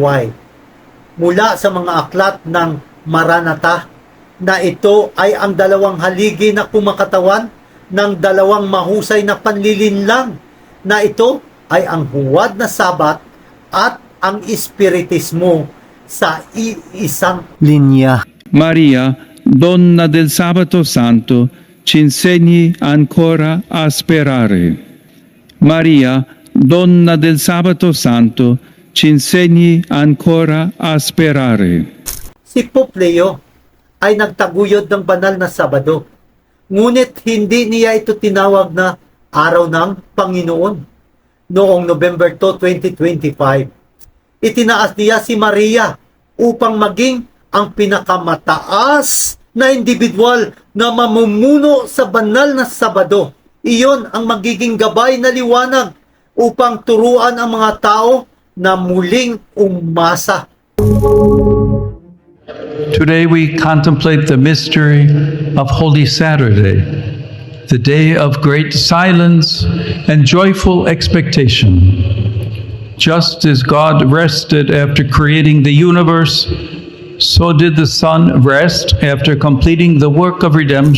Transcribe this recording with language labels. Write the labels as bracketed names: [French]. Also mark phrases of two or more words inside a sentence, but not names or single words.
[Filipino] White, mula sa mga aklat ng Maranatha, na ito ay ang dalawang haligi na kumakatawan ng dalawang mahusay na panlilinlang, na ito ay ang huwad na Sabat at ang Espiritismo sa iisang linya. [Italian] Maria, Donna del Sabato Santo, ci insegni ancora a sperare. Maria, Donna del Sabato Santo, ci insegni ancora a sperare. [Filipino] Si Pope Leo ay nagtaguyod ng banal na Sabado, ngunit hindi niya ito tinawag na Araw ng Panginoon. Noong November 2, 2025, itinaas niya si Maria upang maging ang pinakamataas na individual na mamumuno sa banal na Sabado. Iyon ang magiging gabay na liwanag upang turuan ang mga tao na muling umasa. [English] Today we contemplate the mystery of Holy Saturday, the day of great silence and joyful expectation. Just as God rested after creating the universe, so did the Son rest after completing the work of redemption.